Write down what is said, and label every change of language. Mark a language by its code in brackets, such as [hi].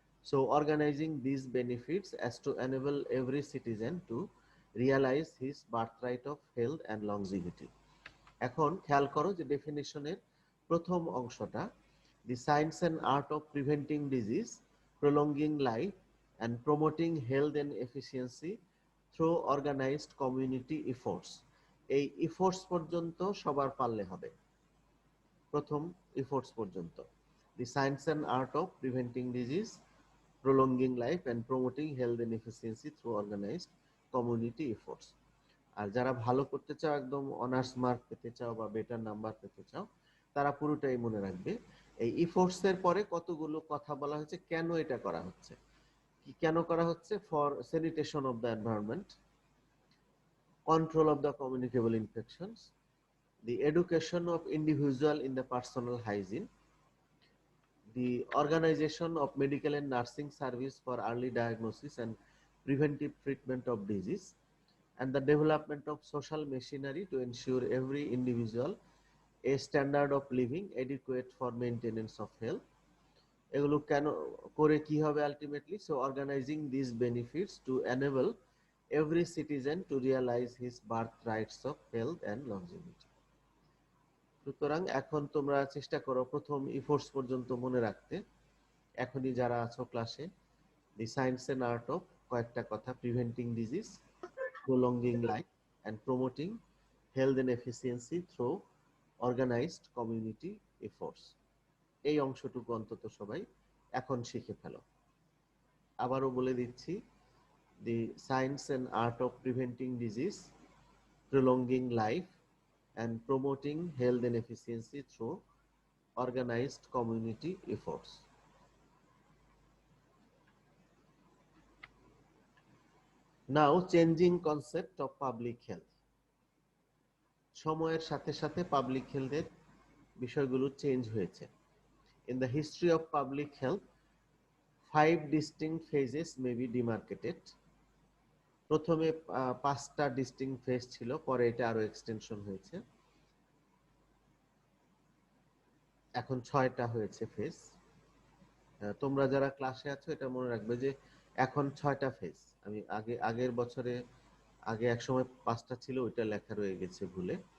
[en] So organizing these benefits as to enable every citizen to realize his birthright of health and longevity. [bn] এখন খেয়াল করো যে ডেফিনিশনের প্রথম অংশটা, [en] the science and art of preventing disease, prolonging life and promoting health and efficiency through organized community efforts. [bn] এই efforts পর্যন্ত সবার পারলে হবে, প্রথম ইফোর্টস পর্যন্ত। [en] the science and art of preventing disease, prolonging life and promoting health and efficiency through organized community efforts. [bn] আর যারা ভালো করতে চাও, একদম অনার্স মার্ক পেতে চাও বা বেটার নাম্বার পেতে চাও, তারা পুরোটাই মনে রাখবে। এই ইফোর্টস এর পরে কতগুলো কথা বলা হয়েছে, কেন এটা করা হচ্ছে, কি কেন করা হচ্ছে: [en] For sanitation of the environment, control of the communicable infections, the education of individual in the personal hygiene, the organization of medical and nursing service for early diagnosis and preventive treatment of disease, and the development of social machinery to ensure every individual a standard of living adequate for maintenance of health. [bn] এগুলো কেন করে কি হবে ultimately? [en] So organizing this benefits to enable every citizen to realize his birthrights of health and longevity. [bn] সুতরাং এখন তোমরা চেষ্টা করো প্রথম ইফোর্টস পর্যন্ত মনে রাখতে। এখনই যারা আছো ক্লাসে, [en] the science and art of, [bn] কয়েকটা কথা, [en] Preventing disease, prolonging life and promoting health and efficiency through organized community efforts. [bn] এই অংশটুকু অন্তত সবাই এখন শিখে ফেলো। আবারও বলে দিচ্ছি, [en] the science and art of preventing disease, prolonging life and promoting health and efficiency through organized community efforts. Now, changing concept of public health. [bn] সময়ের সাথে সাথে পাবলিক হেলথের বিষয়গুলো চেঞ্জ হয়েছে। [en] In the history of public health, 5 distinct phases may be demarcated. [bn] প্রথমে 5টা distinct phase ছিল, পরে এটা আরো এক্সটেনশন হয়েছে, এখন 6টা হয়েছে ফেজ। তোমরা যারা ক্লাসে আছো এটা মনে রাখবে যে এখন 6টা ফেজ। আমি আগের বছরে আগে এক সময় 5টা ছিল, ওইটা লেখা রয়ে গেছে ভুলে।